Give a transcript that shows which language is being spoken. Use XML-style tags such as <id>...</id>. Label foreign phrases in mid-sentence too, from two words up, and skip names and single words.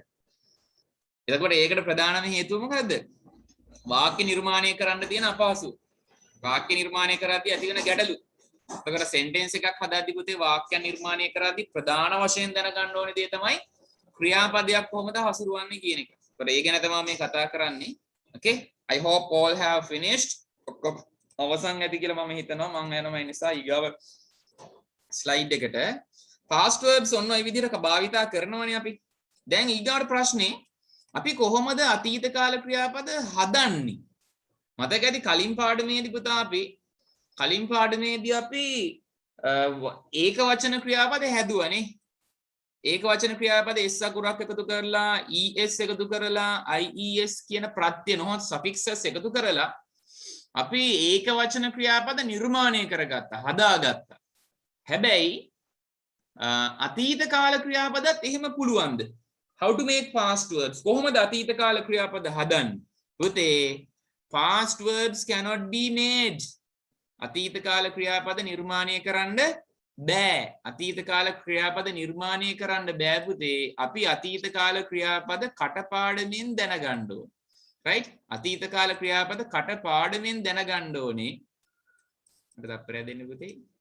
<si>එතකොට ඒකට ප්‍රධානම හේතුව මොකද්ද? වාක්‍ය නිර්මාණය කරන්න තියෙන අපහසු. වාක්‍ය නිර්මාණය කරද්දී ඇති වෙන ගැටලු. එතකොට සෙන්ටෙන්ස් එකක් හදාද්දී පුතේ වාක්‍ය නිර්මාණය කරද්දී ප්‍රධාන වශයෙන් දැනගන්න ඕනේ දේ තමයි ක්‍රියාපදයක් කොහොමද හසුරුවන්නේ කියන එක. ඒතකොට ඒ ගැන තමයි මේ කතා කරන්නේ.</si> <en>Okay, I hope all have finished.</en> <si>අවසන් ඇති කියලා මම හිතනවා. මම යනවා ඒ නිසා ඊගාව ස්ලයිඩ් එකට.</si> <en>past verbs</en> <si>ඔන්න ඔය විදිහට භාවිතා කරනවනේ අපි. දැන් ඊගාවට ප්‍රශ්නේ අපි කොහොමද අතීත කාල ක්‍රියාපද හදන්නේ? මතක ඇති කලින් පාඩමේදී පුතා අපි ඒක වචන ක්‍රියාපද හැදුවනේ. ඒක වචන ක්‍රියාපද s අකුරක් එකතු කරලා es එකතු කරලා ies කියන ප්‍රත්‍ය නොහොත් suffixes එකතු කරලා අපි ඒක වචන ක්‍රියාපද නිර්මාණය කරගත්තා, හදාගත්තා. හැබැයි අතීත කාල ක්‍රියාපදත් එහෙම පුළුවන්ද?</si> <en>How to make past verbs?</en> <si>කොහොමද අතීත කාල ක්‍රියාපද හදන්නේ?</si> <en>පුතේ past verbs cannot be made.</en> <si>අතීත කාල ක්‍රියාපද නිර්මාණය කරන්න බෑ. අතීත කාල ක්‍රියාපද නිර්මාණය කරන්න බෑ පුතේ. අපි අතීත කාල ක්‍රියාපද කටපාඩමින් දැනගන්න ඕනේ.</si> <en>right?</en> <si>අතීත කාල ක්‍රියාපද කටපාඩමින් දැනගන්න ඕනේ. මට තප්පරයක් දෙන්න පුතේ.</si>